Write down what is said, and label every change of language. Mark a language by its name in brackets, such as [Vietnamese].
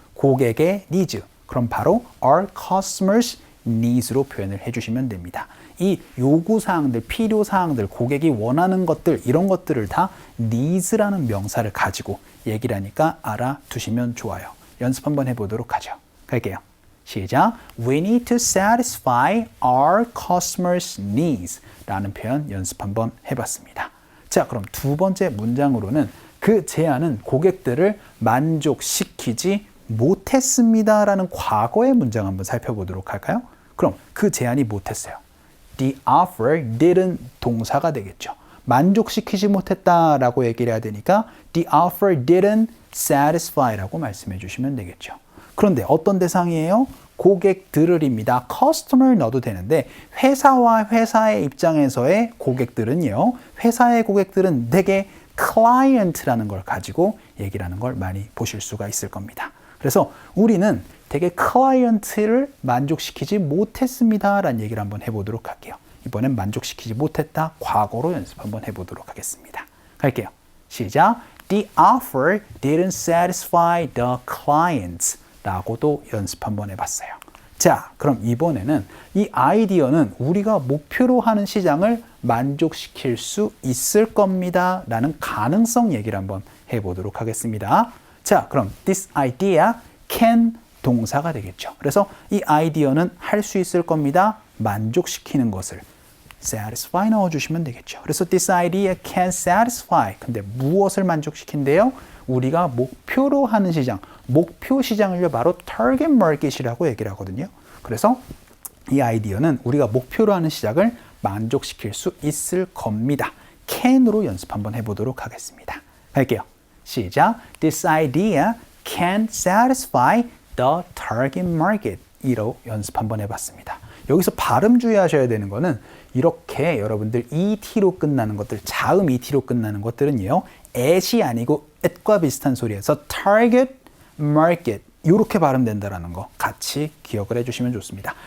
[Korean] 고객의 needs. 그럼 바로 [English] our customers needs [Korean] 로 표현을 해주시면 됩니다. 이 요구사항들, 필요사항들, 고객이 원하는 것들, 이런 것들을 다 needs라는 명사를 가지고 얘기를 하니까 알아두시면 좋아요. 연습 한번 해보도록 하죠. 갈게요. 시작. [English] We need to satisfy our customers' needs [Korean] 라는 표현 연습 한번 해봤습니다. 자, 그럼 두 번째 문장으로는 그 제안은 고객들을 만족시키지 못했습니다 라는 과거의 문장 한번 살펴보도록 할까요? 그럼 그 제안이 못했어요. [English] The offer didn't [Korean] 동사가 되겠죠. 만족시키지 못했다라고 얘기를 해야 되니까 [English] the offer didn't satisfy [Korean] 라고 말씀해 주시면 되겠죠. 그런데 어떤 대상이에요? 고객들을입니다. customer 넣어도 되는데 회사와 회사의 입장에서의 고객들은요. 회사의 고객들은 대개 client라는 걸 가지고 얘기를 하는 걸 많이 보실 수가 있을 겁니다. 그래서 우리는 대개 client를 만족시키지 못했습니다. 라는 얘기를 한번 해보도록 할게요. 이번엔 만족시키지 못했다. 과거로 연습 한번 해보도록 하겠습니다. 갈게요. 시작. [English] The offer didn't satisfy the clients. [Korean] 라고도 연습 한번 해봤어요. 자, 그럼 이번에는 이 아이디어는 우리가 목표로 하는 시장을 만족시킬 수 있을 겁니다. 라는 가능성 얘기를 한번 해보도록 하겠습니다. 자, 그럼 [English] this idea can [Korean] 동사가 되겠죠. 그래서 이 아이디어는 할 수 있을 겁니다. 만족시키는 것을 satisfy 넣어주시면 되겠죠. 그래서 [English] this idea can satisfy. [Korean] 근데 무엇을 만족시킨대요? 우리가 목표로 하는 시장, 목표 시장을 바로 target market이라고 얘기를 하거든요. 그래서 이 아이디어는 우리가 목표로 하는 시장을 만족시킬 수 있을 겁니다. can으로 연습 한번 해보도록 하겠습니다. 갈게요. 시작. [English] This idea can satisfy the target market. [Korean] 이로 연습 한번 해봤습니다. 여기서 발음 주의하셔야 되는 거는 이렇게 여러분들 ET로 끝나는 것들, 자음 ET로 끝나는 것들은요. at이 아니고 at과 비슷한 소리에서 target market 이렇게 발음된다는 거 같이 기억을 해주시면 좋습니다.